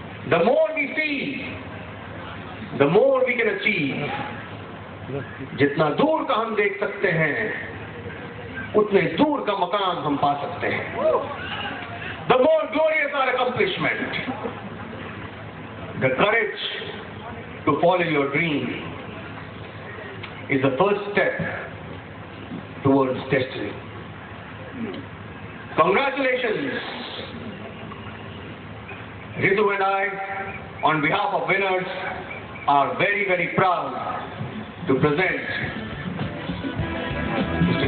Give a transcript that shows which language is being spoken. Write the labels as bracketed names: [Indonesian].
[English] The more we see, the more we can achieve. [Hindi] जितना दूर का हम देख सकते हैं, उतने दूर का मकाम हम पा सकते हैं. [English] The more glorious our accomplishment, the courage to follow your dream is the first step towards destiny. Congratulations, Ritu and I, on behalf of winners, are very, very proud to present Mr.